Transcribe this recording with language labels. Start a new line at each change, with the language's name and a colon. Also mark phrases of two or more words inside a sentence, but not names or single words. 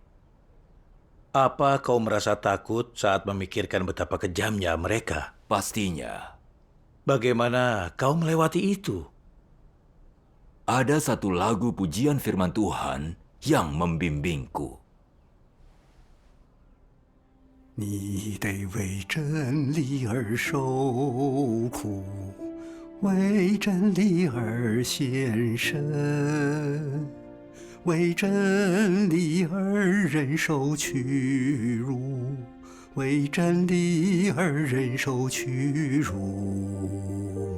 Indonesian: Apa kau merasa takut saat memikirkan betapa kejamnya mereka? Pastinya. Bagaimana kau melewati itu? Ada satu lagu pujian firman Tuhan yang membimbingku.
Chinese: 你得为真理而受苦，为真理而献身，为真理而忍受屈辱，为真理而忍受屈辱。